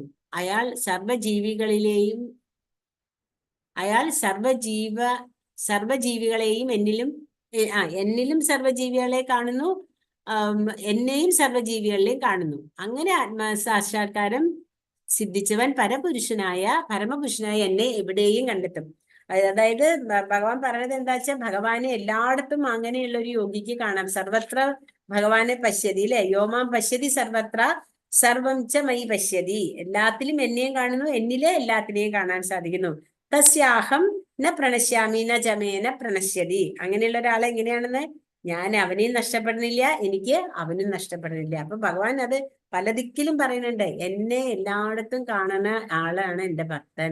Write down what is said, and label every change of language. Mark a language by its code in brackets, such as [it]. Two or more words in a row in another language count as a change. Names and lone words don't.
[ml] അയാൾ സർവജീവികളെയും എന്നിലും സർവജീവികളെ കാണുന്നു, എന്നെയും സർവജീവികളിലെയും കാണുന്നു. അങ്ങനെ ആത്മസാക്ഷാത്കാരം സിദ്ധിച്ചവൻ പരമപുരുഷനായ എന്നെ എവിടെയും കണ്ടെത്തും. അതായത് ഭഗവാൻ പറയുന്നത് എന്താ വെച്ചാൽ, ഭഗവാനെ എല്ലായിടത്തും അങ്ങനെയുള്ള ഒരു യോഗിക്ക് കാണാം. സർവത്ര ഭഗവാനെ പശ്യതി, അല്ലെ? [sa] യോമാം പശ്യതി സർവത്ര സർവം ച മയി പശ്യതി. [ml] എല്ലാത്തിലും എന്നെയും കാണുന്നു, എന്നിലെ എല്ലാത്തിനെയും കാണാൻ സാധിക്കുന്നു. [sa] തസ്യാഹം ന പ്രണശ്യാമി ന ജമേന പ്രണശ്യതി. [ml] അങ്ങനെയുള്ള ഒരാളെ എങ്ങനെയാണെന്ന്, ഞാൻ അവനെയും നഷ്ടപ്പെടുന്നില്ല, എനിക്ക് അവനും നഷ്ടപ്പെടുന്നില്ല. അപ്പൊ ഭഗവാൻ അത് പല ദിക്കിലും പറയുന്നുണ്ട്, എന്നെ എല്ലായിടത്തും കാണുന്ന ആളാണ് എന്റെ ഭക്തൻ.